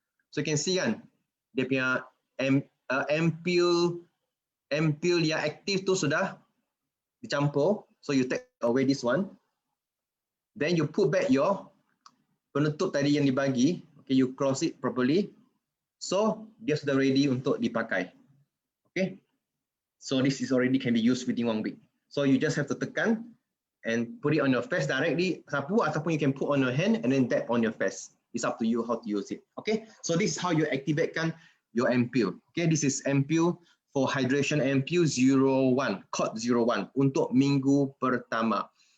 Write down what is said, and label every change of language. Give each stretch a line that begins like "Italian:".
English: So you can see
Malay: kan, dia punya MPU yang aktif tu sudah dicampur.
English: So you take away this one, then you put back your
Malay: penutup tadi yang dibagi.
English: Okay, you close it properly.
Malay: So dia sudah ready untuk dipakai.
English: Okay, so this is already can be used within 1 week. So you just have to tekan and put it on your face directly,
Malay: sapu ataupun
English: you can put on your hand and then tap on your face. It's up to you how to use it. Okay, so this is how you activatekan your MPU. Okay, this is MPU for hydration MPU 01, Cod 01
Malay: untuk minggu pertama.